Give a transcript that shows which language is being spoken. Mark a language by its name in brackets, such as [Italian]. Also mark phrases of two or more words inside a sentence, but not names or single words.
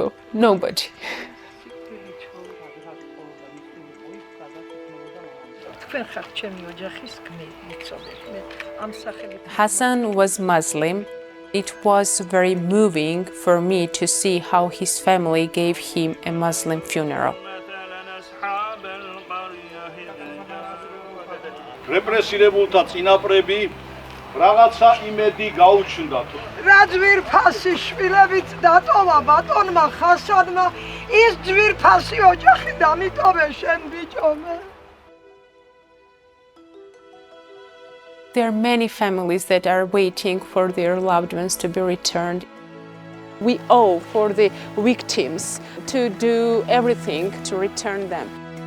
[English] Nobody. Hassan was Muslim. It was very moving for me to see how his family gave him a Muslim funeral. [Georgian] რეპრესირებულთა წინაპრები რაღაცა იმედი გაუჩნდათ. რა ძვირფასი შვილებით დატოვა ბატონმა ხასანმა ის ძვირფასი ოჯახი დამიტოვე შენ ბიჭონა. [English] There are many families that are waiting for their loved ones to be returned. We owe for the victims to do everything to return them.